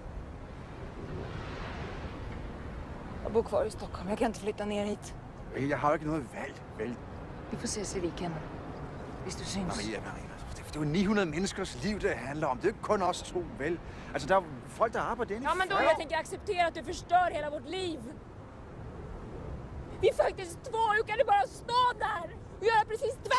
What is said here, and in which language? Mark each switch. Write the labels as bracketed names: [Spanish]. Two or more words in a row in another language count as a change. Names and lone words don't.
[Swedish] Jag bor kvar i Stockholm. Jag kan inte flytta ner hit. [Danish] Jeg har jo ikke noget valg, vel? Vi får ses i weekenden. Hvis du synes. Det er jo 900 menneskers liv, det handler om. Det er jo ikke kun os 2, vel? Altså, der er folk, der arbejder inde i [Swedish] Ja, men då jag tänker acceptera att du förstör hela vårt liv. Vi är faktiskt 2. Hur kan du bara stå där och göra precis